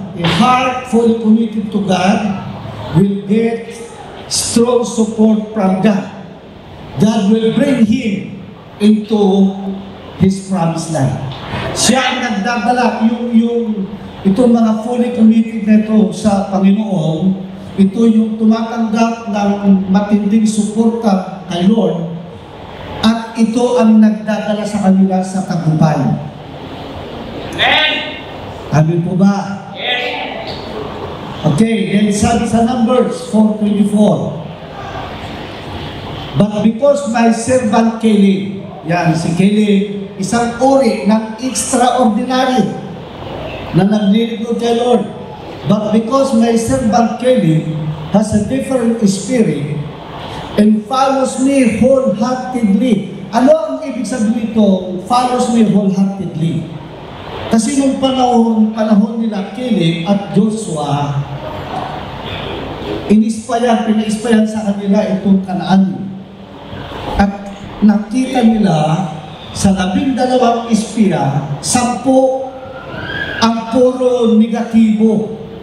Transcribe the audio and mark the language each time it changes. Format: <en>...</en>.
<en>A heart fully committed to God will get strong support from God. God will bring him into His promised land.</en> <tl>Siya ang nagdadala, itong mga fully committed na ito sa Panginoon, ito yung tumatanggap ng matinding suporta kay Lord, at ito ang nagdadala sa kanila sa tagumpay. Amen po ba?</tl> <en>Yes.</en> <tl>Okay, then sabi sa Numbers 4:24,</tl> <en>but because my servant Caleb,</en> <tl>yan si Caleb, isang uri ng extraordinary na naglilingkod kay Lord.</tl> <en>But because my servant Caleb has a different spirit and follows me wholeheartedly.</en> <tl>Ano ang ibig sabihin ito?</tl> <en>Follows me wholeheartedly.</en> <tl>Kasi nung panahon nila Caleb at Joshua, pinaispayan sa kanila itong Kanaan. At nakita nila sa 12 espiya, 10 ang puro negatibo.</tl>